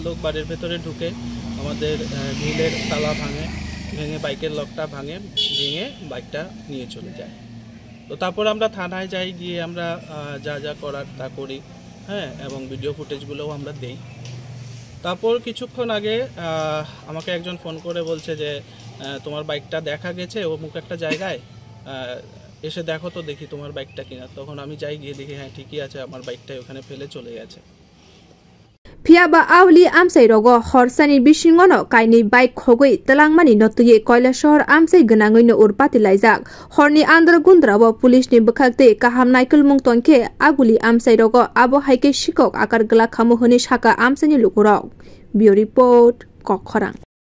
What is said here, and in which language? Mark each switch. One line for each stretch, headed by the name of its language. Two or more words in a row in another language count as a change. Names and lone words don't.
Bangla: লোক বাড়ির ভেতরে ঢুকে আমাদের গ্রিলের তালা ভেঙে বাইকের লকটা ভেঙে বাইকটা নিয়ে চলে যায় তো তারপর আমরা থানায় যাই গিয়ে আমরা যা করার তা করি হ্যাঁ এবং ভিডিও ফুটেজগুলোও আমরা দেই তারপর কিছুক্ষণ আগে আমাকে একজন ফোন করে বলছে যে তোমার বাইকটা দেখা গেছে অমুক একটা জায়গায় এসে দেখো তো দেখি তোমার বাইকটা কিনা তখন আমি যাই গিয়ে দেখি হ্যাঁ ঠিকই আছে আমার বাইকটা ওখানে ফেলে চলে গেছে
Kok Borok: Phiaba awli amsai rogo horsani bisingono kaini bike khogoi talangmani notuye koila shahar amsai gnangoi no urpati laijak horni andra gundrawo police ni bukhakte kaham naikul mungtonke aguli amsai rogo abo haike sikok akar gla khamu honi shaka amsani lukurok bio report kokkhorang